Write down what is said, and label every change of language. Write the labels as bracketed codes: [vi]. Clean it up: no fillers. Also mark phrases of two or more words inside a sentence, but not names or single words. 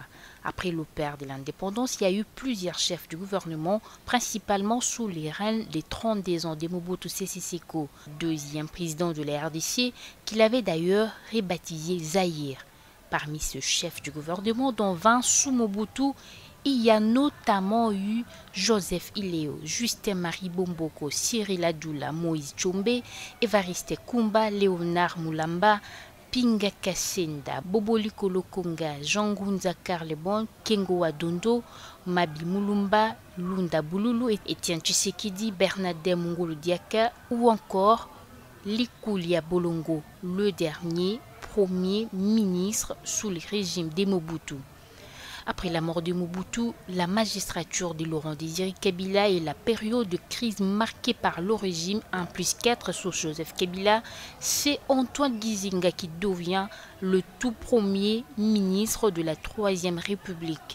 [fr] Après le père de l'indépendance, il y a eu plusieurs chefs du gouvernement, principalement sous les règnes des 32 ans de Mobutu Sese Seko, deuxième président de la RDC, qu'il avait d'ailleurs rebaptisé Zaïre. Parmi ce chef du gouvernement, dont 20 sous Mobutu, il y a notamment eu Joseph Ileo, Justin-Marie Bomboko, Cyril Adoula, Moïse Tchombe, Évariste Kumba, Léonard Moulamba, Pinga Kassenda, Boboli Kolokonga, Jean Gunza Karlebon, Kengo Adondo, Mabi Mulumba, Lunda Boululu, Etienne Tshisekedi, Bernadette Mungolo Diaka ou encore Likulia Bolongo, le dernier premier ministre sous le régime de Mobutu. Après la mort de Mobutu, la magistrature de Laurent Désiré Kabila et la période de crise marquée par le régime 1+4 sous Joseph Kabila, c'est Antoine Gizenga qui devient le tout premier ministre de la Troisième République.